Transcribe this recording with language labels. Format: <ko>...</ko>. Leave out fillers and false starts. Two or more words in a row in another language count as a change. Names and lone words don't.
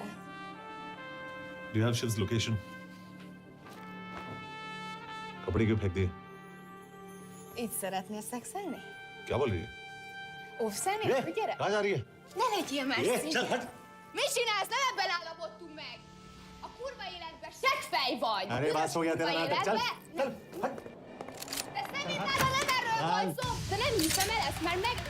<en>Do you have Shiv's location?</en> <hi>कपड़े क्यों फेंक दिए?</hi> <hu>Így szeretnél szexelni?</hu> <hi>क्या बोल रही है?</hi> <hu>Óvszerni? Gyere!</hu> <hi>कहाँ जा रही है?</hi> <hu>Ne legyél messzi!</hu> <hi>चल hट!</hi> <hu>Mit csinálsz? Nem ebben állapodtunk meg! A kurva életben seggfej vagy!</hu> <hi>अरे बात हो गया तेरा नाटक, चल! चल हट!</hi> <hu>De szerintem nem erről van szó! De nem hiszem el ezt, mert meg...</hu>